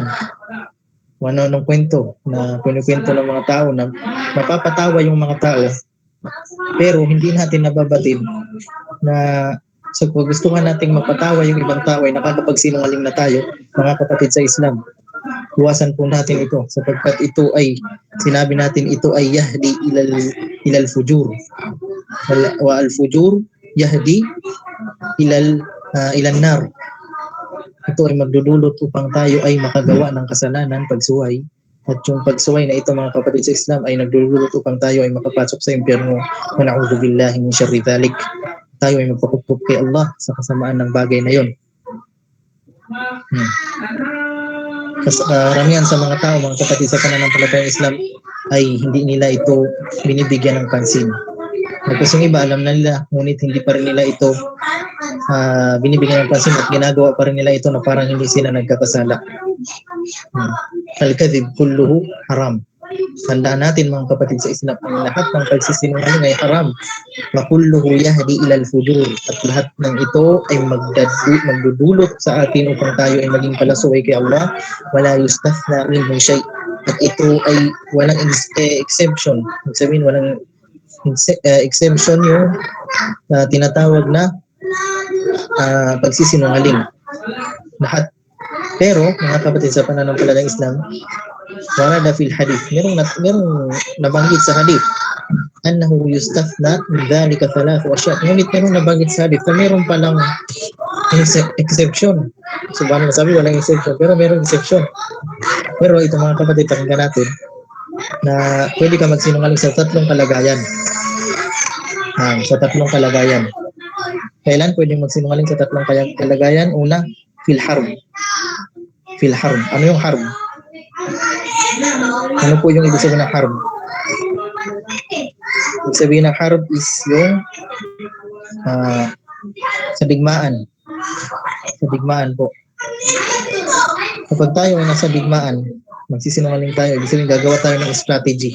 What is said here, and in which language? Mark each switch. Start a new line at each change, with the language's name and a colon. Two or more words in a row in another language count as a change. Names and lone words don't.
Filipino: Anong kwento na kunikwento ng mga tao na mapapatawa yung mga tao, pero hindi natin nababatid na sa gustuhan nating mapatawa yung ibang tao ay nakakapagsinungaling na tayo, mga kapatid sa Islam. Iwasan po natin ito sapagkat ito ay, sinabi natin, ito ay
Arabic: يهدي إلى الفجور والفجور يهدي إلى النار.
Filipino: Ito ay magdudulot upang tayo ay makagawa ng kasalanan, pagsuway. At yung pagsuway na ito, mga kapatid sa Islam, ay nagdudulot upang tayo ay makapasok sa impyerno.
Arabic: ونعوذ بالله من شر ذلك.
Filipino: Tayo ay magpakupkup kay Allah sa kasamaan ng bagay na yon. Karamihan sa mga tao, mga kapatid sa pananampalatayang Islam, ay hindi nila ito binibigyan ng pansin. Kasi yung iba, alam na nila, ngunit hindi pa rin nila ito binibigyan ng pansin at ginagawa pa rin nila ito na parang hindi sila nagkakasala.
Arabic: الكذب كله حرام.
Filipino: Tandaan natin, mga kapatid sa Islam, ang lahat ng pagsisinungaling ay haram.
Arabic: وكله يهدي إلى الفجور,
Filipino: at lahat ng ito ay magdudulot sa atin upang tayo ay maging palasuway kay Allah.
Arabic: ولا يستثنى منه شيء.
Filipino: At ito ay walang exception. Ibig sabihin, walang exemption yung tinatawag na pagsisinungaling. Lahat. Pero, mga kapatid sa pananampalatayang Islam,
Arabic: ورد في الحديث,
Filipino: merong nabanggit sa hadith,
Arabic: أنه يستثنى من ذلك ثلاثة أشياء.
Filipino: Ngunit merong nabanggit sa hadith na meron palang exception. Subhanallah, sabi walang exception, pero merong exception. Pero ito, mga kapatid, pakinggan natin na pwede ka magsinungaling sa tatlong kalagayan. Sa tatlong kalagayan. Kailan pwedeng magsinungaling sa tatlong kalagayan? Una,
Arabic: في الحرب في الحرب.
Filipino: Ano yung harb? Ano po yung ibig sabihin ng harb? Ibig sabihin ng harb is yung sa digmaan. Sa digmaan po. Kapag tayo ay nasa digmaan, magsisinungaling tayo, ibig sabihin gagawa tayo ng strategy.